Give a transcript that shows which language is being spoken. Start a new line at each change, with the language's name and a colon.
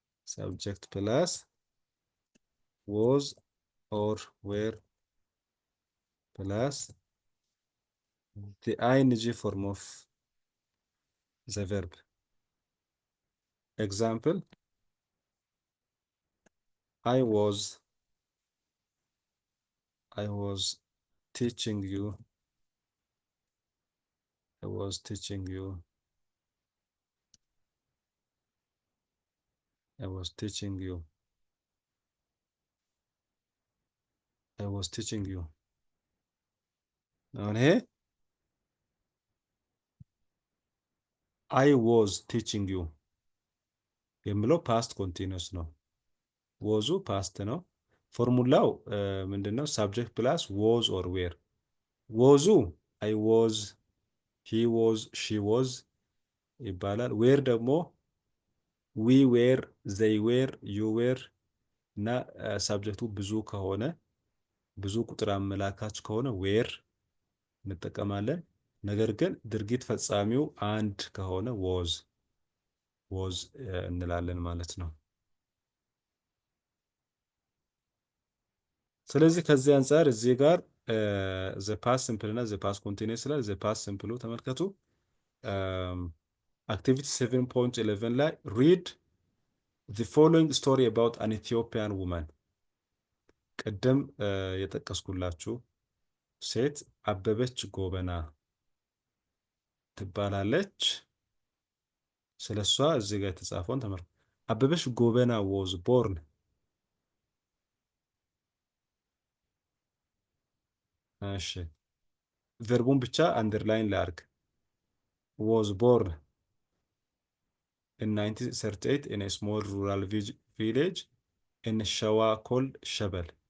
English: subject plus was or were plus the ing form of the verb. Example I was teaching you I was teaching you
Amharic: አሁን ይሄ
English: I was teaching you
Amharic: የሚለው ፓስት ኮንቲኒየስ ነው። ወዙ ፓስት ነው። ፎርሙላው ምንድነው? ሳብጀክት ፕላስ was or were። ወዙ
English: I was he was she was
Amharic: ይባላል። ዌር ደግሞ
English: we were they were you were
Amharic: እና ሳብጀክቱ ብዙ ከሆነ ብዙ ቁጥር አመላካች ከሆነ ዌር እንጠቀማለን። ነገር ግን ድርጊት ፈጻሚው አንድ ከሆነ was እንላለን ማለት ነው። ስለዚህ ከዚህ አንፃር እዚህ ጋር
English: the past simple እና the past continuous ላይ the past simple ተመልከቱ። activity 7.11 ላይ read the following story about an Ethiopian woman.
Amharic: ቅድም የጠቀስኩላችሁ ሴት አበበች ጎበና ትባላለች። ስለሷ እዚህ ጋር የተጻፈውን ተመልከቱ።
English: አበበች ጎበና was born
Amharic: እሺ ቨርቡን ብቻ አንደርላይን ላርግ
English: was born in 1938 in a small rural village in Shawa called Shabel.